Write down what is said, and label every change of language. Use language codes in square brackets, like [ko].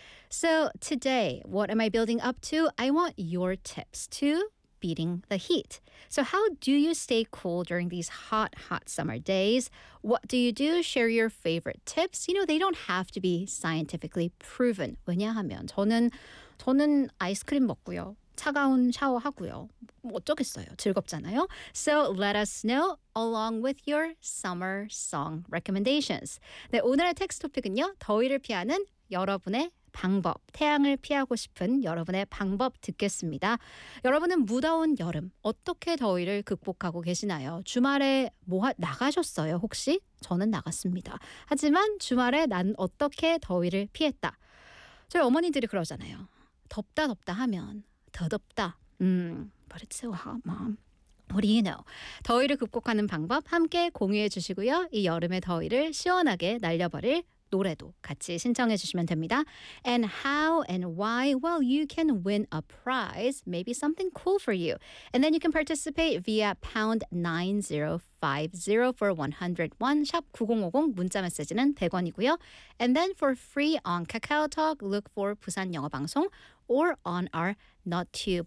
[en] So today, what am I building up to? I want your tips to beating the heat. So how do you stay cool during these hot, hot summer days? What do you do? Share your favorite tips. You know, they don't have to be scientifically proven. [ko] 왜냐하면 저는 아이스크림 먹고요. 차가운 샤워하고요. 뭐 어쩌겠어요. 즐겁잖아요. [en] So let us know along with your summer song recommendations. [ko] 네, 오늘의 텍스트 토픽은요. 더위를 피하는 여러분의 방법, 태양을 피하고 싶은 여러분의 방법 듣겠습니다. 여러분은 무더운 여름 어떻게 더위를 극복하고 계시나요? 주말에 나가셨어요 혹시? 저는 나갔습니다. 하지만 주말에 난 어떻게 더위를 피했다. 저희 어머니들이 그러잖아요. 덥다 덥다 하면 더 덥다. [en] But it's so hot, mom. What do you know? [ko] 더위를 극복하는 방법 함께 공유해 주시고요. 이 여름의 더위를 시원하게 날려버릴 노래도 같이 신청해 주시면 됩니다. [en] And how and why? Well, you can win a prize, maybe something cool for you. And then you can participate via #9050 for 101, #9050 [ko] 문자 메시지는 100원이고요. [en] And then for free on KakaoTalk, look for 부산 영어 방송 or on our NotTube.